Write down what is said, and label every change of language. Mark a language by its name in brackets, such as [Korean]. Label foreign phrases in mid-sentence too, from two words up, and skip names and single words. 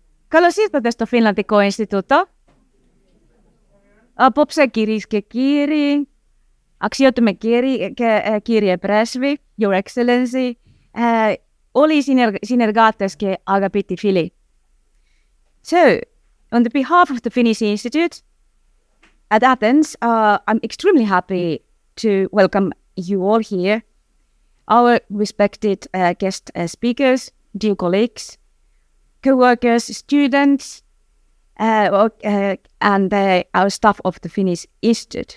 [Greek] Καλώς ήρθατε στο Φιλανδικό Ινστιτούτο. Απόψε κυρίες και κύριοι, αξιότιμε κύριε πρέσβη, [English] Your Excellency, [Greek] όλοι οι συνεργάτες και αγαπητοί φίλοι. [English] So, on the behalf of the Finnish Institute at Athens, I'm extremely happy to welcome you all here, our respected guest speakers, dear colleagues, co-workers, students, and our staff of the Finnish Institute.